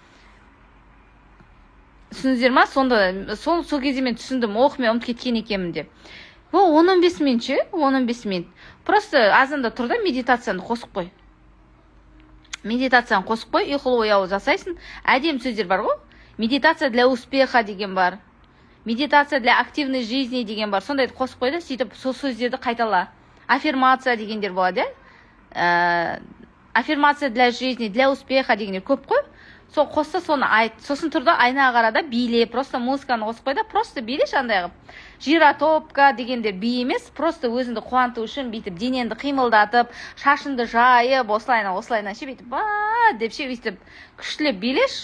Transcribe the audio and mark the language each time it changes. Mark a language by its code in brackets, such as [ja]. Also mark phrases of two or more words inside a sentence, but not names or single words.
[kk] Түсіндіңіздер ме? Сол кезде мен түсіндім, мен ұмытып кеткен екенмін деп. 10-15 минут ше, 15 минут. Просто азанда тұр да медитацияны қосып қой. Медитацияны қосып қой, ұйқылы ояу жасайсың. Әдемі сөздер бар ғой. [ru] Медитация для успеха [kk] деген бар. [ru] Медитация для активной жизни [kk] деген бар. Сондайды қосып қойды, сөйтіп сол сөздерді қайтала. Аффирмация дегендер болады, [ru] Аффирмация для жизни, для успеха [kk] дегендер көп қой. Сол қосса соны айт. Сосын тұрды айнаға қарада биле, просто музыканы қосып қойды, просто биле шандай қылып. Жиротопка дегендер би емес, просто өзіңді қуанту үшін бүйтіп денеңді қимылдатып, шашыңды жайып, осылайна бүйтіп ба деп өйтіп күштілеп билеш.